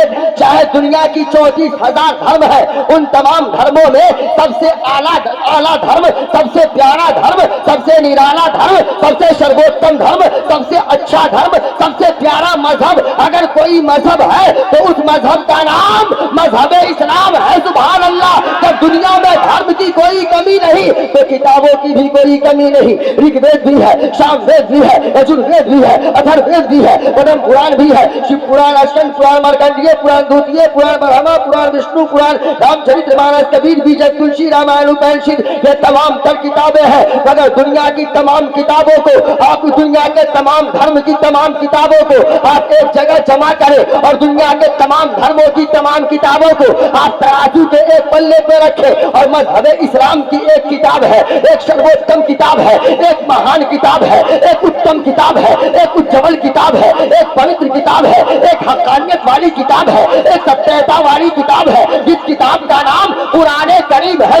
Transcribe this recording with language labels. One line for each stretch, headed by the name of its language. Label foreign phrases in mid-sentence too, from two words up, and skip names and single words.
Urdu: چاہے دنیا کی 34,000 دھرم ہے ان تمام دھرموں میں سب سے اعلیٰ دھرم سب سے پیارا دھرم سب سے نرالا دھرم سب سے سرووتم دھرم سب سے اچھا دھرم سب سے پیارا مذہب اگر کوئی مذہب ہے تو اس مذہب کا نام مذہب اسلام ہے.
Arabic: سبحان اللہ.
Urdu: جب دنیا میں دھرم کی کوئی کمی نہیں تو کتابوں کی بھی کوئی کمی نہیں. رگ وید بھی ہے شام وید بھی ہے یجر وید بھی ہے ادھر وید بھی ہے پدم پران بھی ہے شیو پران اشکن پران مارکنڈیہ پران دوتیہ پران برہما پران وشنو پران رام چرتر مانس کبیر بیجک تلسی رامائن اپنشد یہ تمام تر کتابیں ہیں. مگر دنیا کی تمام کتابوں کو آپ دنیا کے تمام دھرم کی تمام کتابوں کو آپ ایک جگہ جمع کریں اور دنیا کے تمام دھرموں کی تمام کتابوں کو آپ ترازو کے ایک پلے پہ رکھیں اور مذہب اسلام کی ایک کتاب ہے ایک سرووتم کتاب ہے ایک مہان کتاب ہے ایک اتم کتاب ہے ایک اجول کتاب ہے ایک پوتر کتاب ہے ایک حقانیت والی کتاب ہے ایک ستیتا والی کتاب ہے جس کتاب کا نام قرآن کریم ہے.